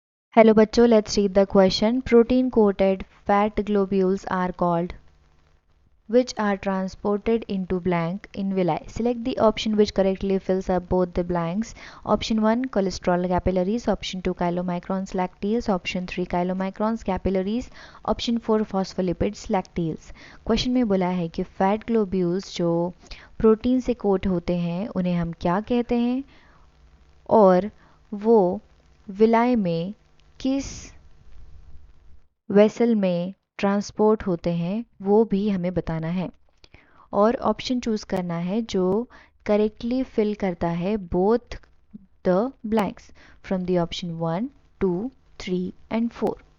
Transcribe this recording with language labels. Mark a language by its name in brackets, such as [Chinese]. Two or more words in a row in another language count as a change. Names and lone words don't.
[English] Hello बच्चों, let's read the question. Protein coated fat globules are called which are transported into blank in villi. Select the option which correctly fills up both the blanks. Option 1 cholesterol capillaries, option 2 chylomicrons lacteals, option 3 chylomicrons capillaries, option 4 phospholipids lacteals. [Hindi] क्वेश्चन में बोला है कि [English] fat globules [Hindi] जो प्रोटीन से कोट होते हैं उन्हें हम क्या कहते हैं और वो विलाय में किस वेसल में ट्रांसपोर्ट होते हैं वो भी हमें बताना है और [English] option choose [Hindi] करना है जो [English] correctly fill [Hindi] करता है [English] both the blanks from the option [Hindi] 1, 2, 3 एंड 4.